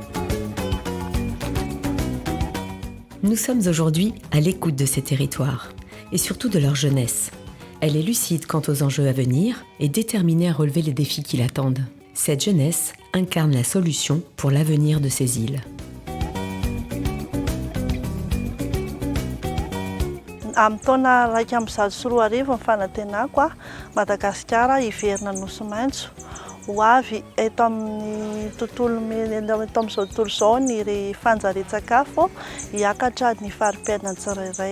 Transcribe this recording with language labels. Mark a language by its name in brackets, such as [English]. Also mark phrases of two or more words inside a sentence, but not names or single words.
[French] Nous sommes aujourd'hui à l'écoute de ces territoires et surtout de leur jeunesse. Elle est lucide quant aux enjeux à venir et déterminée à relever les défis qui l'attendent. Cette jeunesse incarne la solution pour l'avenir de ces îles. [Malagasy] Amin'ny taona 2024 ny fanantenako a Madagasikara hiverina nosy maitso ho avy eto amin'izao tontolo izao ny fanjarian-tsakafo hiakatra ny fari-piainana tsirairay.